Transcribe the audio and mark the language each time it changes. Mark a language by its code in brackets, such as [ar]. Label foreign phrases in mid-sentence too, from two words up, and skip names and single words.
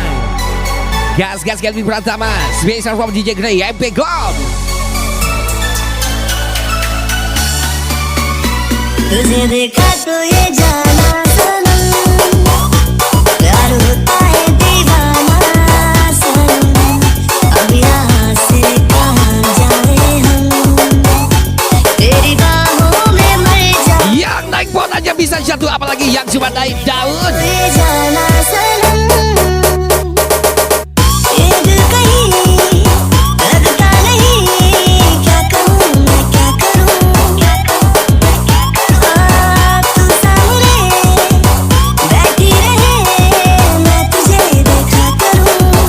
[id] Gas Kelvin Pratama, [en] Special from DJ Gray, Epic Love. [hi] तुझे देखा तो ये जाना सनम, प्यार होता है दीवाना सनम, अब यहाँ से कहाँ जाए हम, तेरी बाहों में मर जाए. [id] Yang naik pohon aja bisa jatuh, apalagi yang cuma naik daun. [hi] ये जाना सनम, ये दिल कहीं लगता नहीं, क्या कहूँ मैं क्या करूँ. तू सामने बैठी रहे, मैं तुझे देखा करूं.